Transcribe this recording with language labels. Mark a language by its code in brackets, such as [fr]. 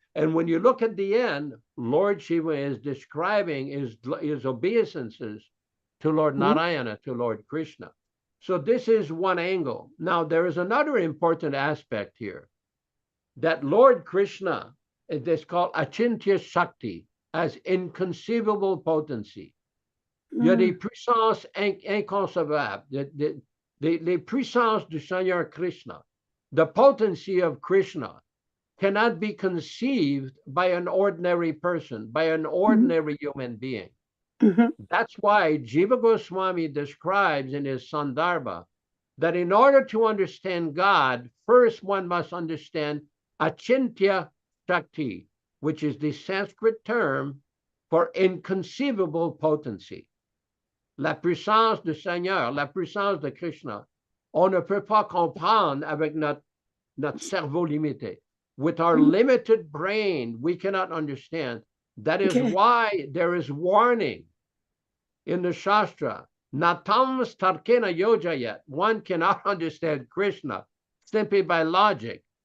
[en] And when you look at the end, Lord Shiva is describing his obeisances to Lord Narayana, to Lord Krishna. So this is one angle. Now, there is another important aspect here, that Lord Krishna, it is called Achintya Shakti, as inconceivable potency. [fr] Il y a des puissances inconcevables, les puissances du Seigneur Krishna. [en] The potency of Krishna cannot be conceived by an ordinary person, by an ordinary human being. That's why Jiva Goswami describes in his Sandarbha that in order to understand God, first one must understand Achintya Shakti, which is the Sanskrit term for inconceivable potency. [fr] La puissance du Seigneur, la puissance de Krishna. On ne peut pas comprendre avec notre cerveau limité. [en] With our limited brain, we cannot understand. That is why there is warning in the Shastra. [sa] Natam starkena yojayat. [en] One cannot understand Krishna simply by logic.